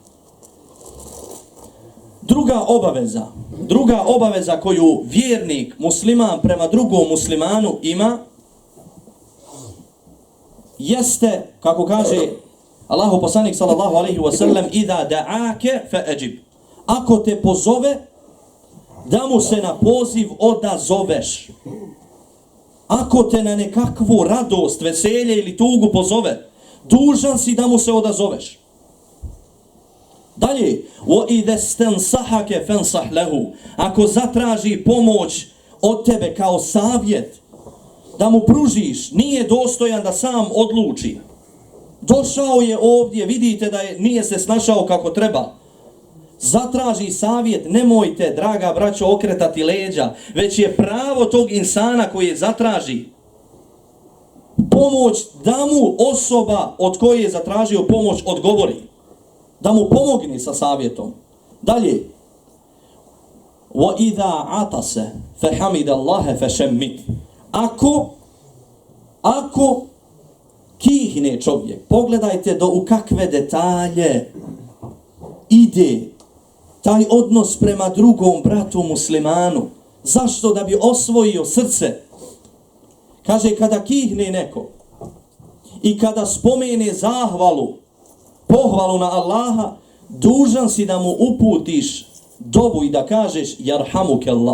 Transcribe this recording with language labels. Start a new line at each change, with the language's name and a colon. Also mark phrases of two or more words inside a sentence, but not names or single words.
Bosnian: Druga obaveza koju vjernik, musliman prema drugom muslimanu ima, jeste, kako kaže Allahu poslanik
Arabic: صلى الله عليه وسلم, "إذا دعاك فأجب."
Bosnian: Ako te pozove, da mu se na poziv odazoveš. Ako te na nekakvu radost, veselje ili tugu pozove, dužan si da mu se odazoveš. Dalje,
Arabic: وَإِذَا اسْتَنْصَحَكَ فَانْصَحْ لَهُ.
Bosnian: Ako zatraži pomoć od tebe kao savjet, da mu pružiš, nije dostojan da sam odluči. Došao je ovdje, vidite da nije se snašao kako treba. Zatraži savjet, nemojte, draga braćo, okretati leđa, već je pravo tog insana koji je zatraži pomoć, da mu osoba od koje je zatražio pomoć odgovori. Da mu pomogne sa savjetom. Dalje.
Arabic: وَإِذَا عَطَسَ فَحَمِدَ اللَّهَ فَشَمِّتْ.
Bosnian: Ako kihne čovjek, pogledajte u kakve detalje ide taj odnos prema drugom bratu muslimanu. Zašto? Da bi osvojio srce. Kaže, kada kihne neko i kada spomene pohvalu na Allaha, dužan si da mu uputiš dovu i da kažeš
Arabic: يرحمك الله.